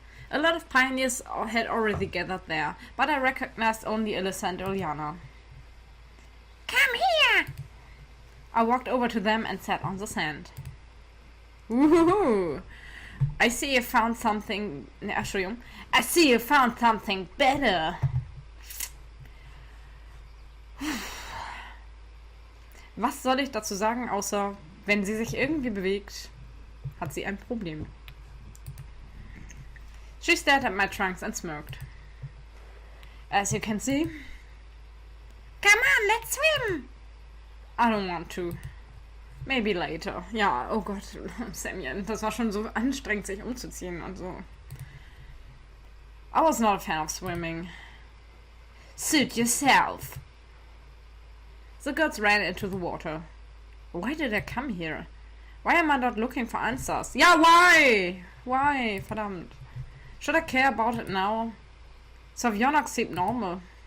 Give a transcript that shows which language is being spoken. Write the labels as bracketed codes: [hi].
[en] A lot of pioneers had already gathered there, but I recognized only Alyssa and Ilyana. Come here! I walked over to them and sat on the sand. Woohoo! I see you found something... [de] Ne, Entschuldigung. [en] I see you found something better. [de] Was soll ich dazu sagen, außer, wenn sie sich irgendwie bewegt, hat sie ein Problem. [en] She stared at my trunks and smirked. As you can see... Come on, let's swim! I don't want to. Maybe later. [de] Ja, oh Gott, Samuel, das war schon so anstrengend, sich umzuziehen und so. [en] I was not a fan of swimming. Suit yourself. The girls ran into the water. Why did I come here? Why am I not looking for answers? Ja, why? Why? Verdammt. Should I care about it now? Sovjonok seemed normal.